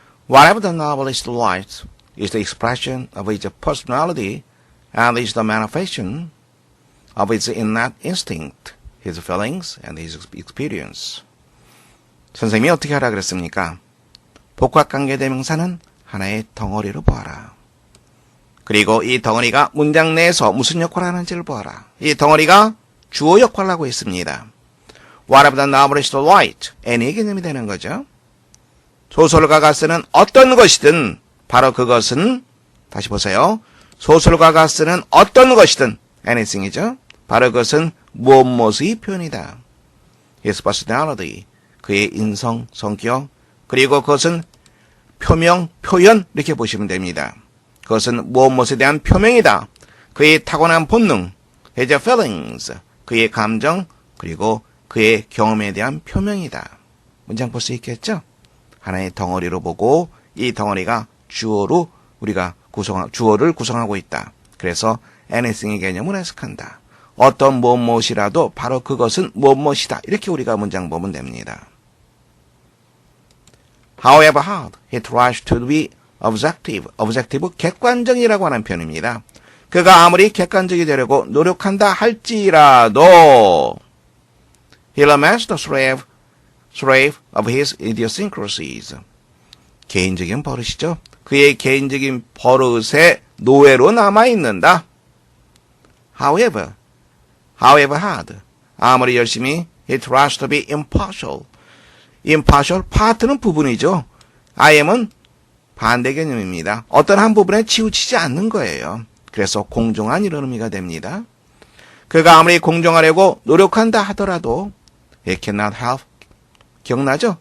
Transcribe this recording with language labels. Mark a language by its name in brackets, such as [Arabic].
[English] Whatever the novelist writes is the expression of his personality and is the manifestation of his innate instinct, his feelings, and his experience. [Korean] 선생님이 어떻게 하라 그랬습니까? 복합관계대명사는 하나의 덩어리로 보아라. 그리고 이 덩어리가 문장 내에서 무슨 역할을 하는지를 보아라. 이 덩어리가 주어 역할을 하고 있습니다. [English] Whatever the novelist writes, [Korean] any 개념이 되는 거죠. 소설가가 쓰는 어떤 것이든 바로 그것은 다시 보세요. 소설가가 쓰는 어떤 것이든 anything이죠. 바로 그것은 무엇의 표현이다. [English] His personality, [Korean] 그의 인성, 성격, 그리고 그것은 표명, 표현 이렇게 보시면 됩니다. 그것은 무엇에 대한 표명이다. 그의 타고난 본능, [English] his feelings, [Korean] 그의 감정, 그리고 그의 경험에 대한 표명이다. 문장 볼 수 있겠죠? 하나의 덩어리로 보고 이 덩어리가 주어로 우리가 주어를 구성하고 있다. 그래서 anything의 개념을 해석한다. 어떤 무엇이라도 바로 그것은 무엇이다. 이렇게 우리가 문장 보면 됩니다. [English] However hard, he tries to be objective. [Korean] objective, 객관적이라고 하는 표현입니다. 그가 아무리 객관적이 되려고 노력한다 할지라도 [English] he remains the slave of his idiosyncrasies. [Korean] 개인적인 버릇이죠. 그의 개인적인 버릇의 노예로 남아있는다. [English] However hard, [Korean] 아무리 열심히 [English] he tries to be impartial. [Korean] impartial, part는 부분이죠. I am은 반대 개념입니다. 어떤 한 부분에 치우치지 않는 거예요. 그래서 공정한 이런 의미가 됩니다. 그가 아무리 공정하려고 노력한다 하더라도 [English] he cannot help, [Korean] 기억나죠?